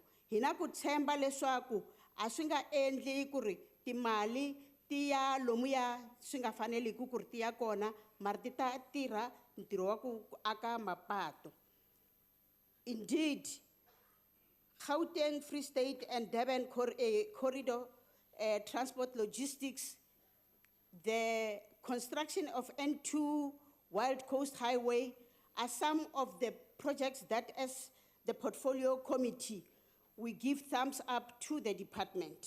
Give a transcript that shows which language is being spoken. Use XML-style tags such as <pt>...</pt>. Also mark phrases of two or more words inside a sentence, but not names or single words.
<ts>Hi na ku tshemba leswaku a swi nga endli ku ri timali ti ya lomu ya swi nga faneliki ku ri ti ya kona mara ti ta tirha ntirho wa ku aka mapato.</ts> <en>Indeed, Gauteng, Free State and Durban corridor transport logistics, the construction of N2 Wild Coast Highway are some of the projects that as the portfolio committee, we give thumbs up to the department.</en>